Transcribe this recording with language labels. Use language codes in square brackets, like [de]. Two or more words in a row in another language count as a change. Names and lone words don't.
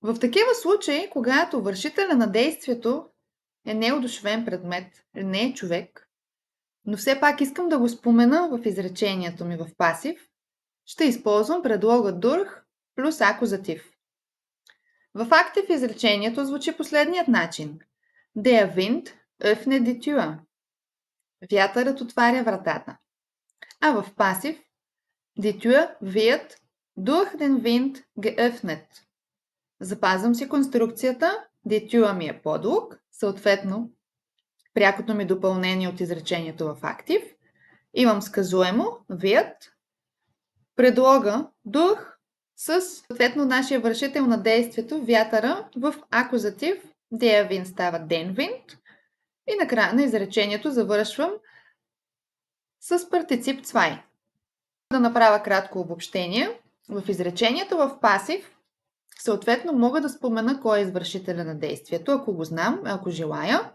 [bg] В такива случаи, когато вършителя на действието е неодушевен предмет, не е човек, но все пак искам да го спомена в изречението ми в пасив, ще използвам предлога durch плюс акузатив. В актив изречението звучи последният начин. [de] Der Wind öffnet die Tür. [bg] Вятърът отваря вратата. А в пасив [de] die Tür wird durch den Wind geöffnet. [bg] Запазвам си конструкцията, [de] die Tür [bg] ми е подлог, съответно прякото ми допълнение от изречението в актив. Имам сказуемо, wird, предлога durch с съответно нашия вършител на действието, вятъра, в акузатив, [de] der Wind [bg] става [de] den Wind [bg] и накрая на изречението завършвам с партицип zwei. Да направя кратко обобщение. В изречението в пасив съответно мога да спомена кой е извършителя на действието, ако го знам, ако желая.